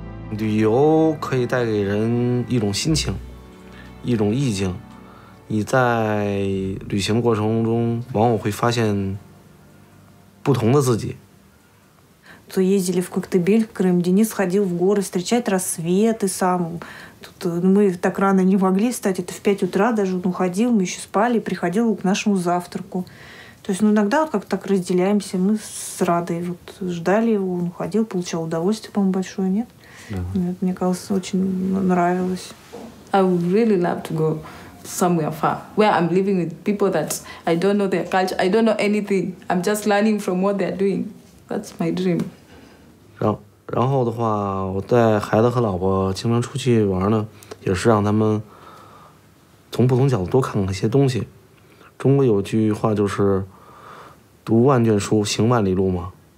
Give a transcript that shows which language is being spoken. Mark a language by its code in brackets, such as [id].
[zh] 旅游可以带给人一种心情，一种意境。你在旅行过程中，往往会发现不同的自己。 [ru] То ездили в Коктебель, в Крым. Денис ходил в горы встречать рассветы сам. Тут мы так рано не могли встать. Это в 5 утра даже он уходил, мы еще спали, приходил к нашему завтраку. То есть, иногда вот как-то так разделяемся. Мы с Радой вот ждали его, он уходил, получал удовольствие, по-моему, большое, нет? Да. Мне кажется, очень нравилось. [en] I would really love to go somewhere far, where I'm living with people that I don't know their culture, I don't know anything. I'm just learning from what they're doing. That's my dream. [zh] 然后的话，我带孩子和老婆经常出去玩呢，也是让他们从不同角度多看看一些东西。中国有句话就是“读万卷书，行万里路”嘛。